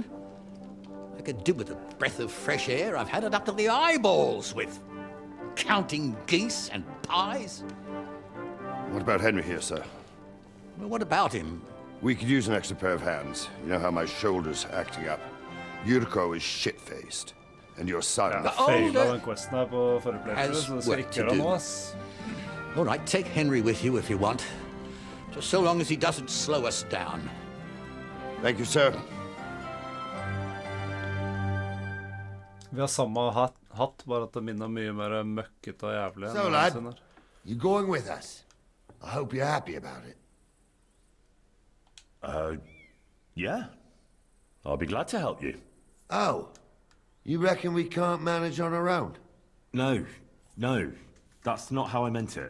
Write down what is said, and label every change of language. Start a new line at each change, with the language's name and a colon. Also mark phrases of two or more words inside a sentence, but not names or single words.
English: I could do with a breath of fresh air. I've had it up to the eyeballs with counting geese and pies. What about Henry here, sir? Well, what about him? We could use an extra pair of hands. You know how my shoulder's acting up. Yurko is shit-faced. And your son...
Norwegian: Feila den questen her på forrige playthrough, så det skal ikke gjøre noe, ass.
English: All right, take Henry with you if you want. Just so long as he doesn't slow us down. Thank you, sir.
Norwegian: Vi har samme hatt, bare at det minner mye mer møkket og jævlig.
English: So, lad, you're going with us. I hope you're happy about it. Yeah. I'll be glad to help you. Oh, you reckon we can't manage on our own? No. That's not how I meant it.